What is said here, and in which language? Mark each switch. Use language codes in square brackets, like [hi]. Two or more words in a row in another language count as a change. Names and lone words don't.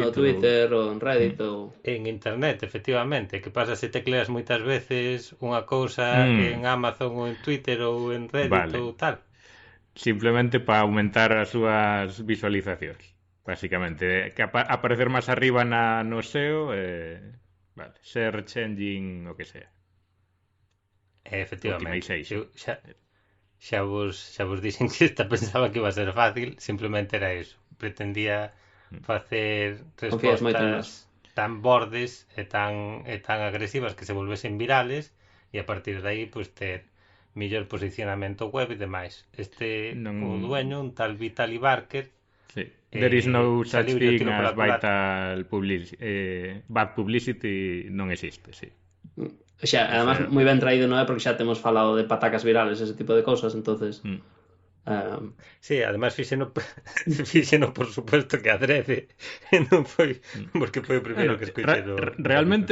[gl] no Twitter ou en Reddit ou... En internet, efectivamente. Que pasa se tecleas moitas veces unha cousa en Amazon ou en Twitter ou en Reddit ou tal? Simplemente para aumentar as súas visualizacións, basicamente, que aparecer máis arriba no SEO, [en] search engine, [gl] o que sea. Efectivamente. Xa vos dixen que esta pensaba que iba a ser fácil, simplemente era eso. Pretendía facer respostas tan bordes e tan agresivas que se volvesen virales e a partir de aí pues, ter mellor posicionamento web e demais. O dueño, un tal Vitaly Barker, sí. [en] There is no such thing as bad publicity [gl] non existe, sí. Xa, además, moi ben traído, non é? Porque xa temos falado de patacas virales, ese tipo de cousas, entonces... Sí, además fíxeno [es] por supuesto [gl] que adrede, non foi porque foi o primeiro Bueno, que escoitei do capítulo.